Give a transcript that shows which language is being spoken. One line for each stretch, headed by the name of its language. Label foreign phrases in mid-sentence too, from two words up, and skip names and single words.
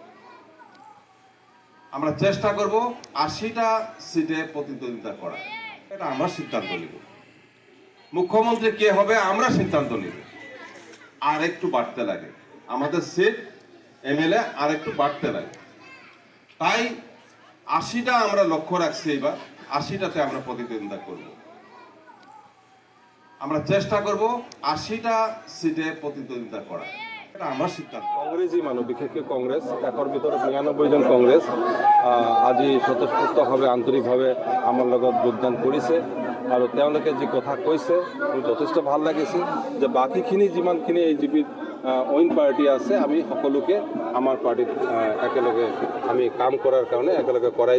Bangla: আমরা চেষ্টা করব 80টা সিটে প্রতিদ্বন্দ্বিতা করা এটা আমরা সিদ্ধান্ত নিব মুখ্যমন্ত্রী কে হবে আমরা সিদ্ধান্ত নিব আর একটু বাড়তে লাগে আমাদের সিট এমএলএ আর একটু বাড়তে লাগে তাই 80টা আমরা লক্ষ্য রাখছি এবার 80টাতে আমরা প্রতিদ্বন্দ্বিতা করব আমরা চেষ্টা করব 80টা সিটে প্রতিদ্বন্দ্বিতা করা এটা আমার সিদ্ধান্ত
Assamese: কংগ্ৰেছী মানুহ বিশেষকৈ কংগ্ৰেছ একৰ ভিতৰত 99 জন কংগ্ৰেছ আজি স্বতঃস্ফূৰ্তভাৱে আন্তৰিকভাৱে আমাৰ লগত যোগদান কৰিছে আৰু তেওঁলোকে যি কথা কৈছে মোৰ যথেষ্ট ভাল লাগিছে যে বাকীখিনি যিমানখিনি এই জিপিত অইন পাৰ্টি আছে আমি সকলোকে আমাৰ পাৰ্টিত একেলগে আমি কাম কৰাৰ কাৰণে একেলগে কৰাই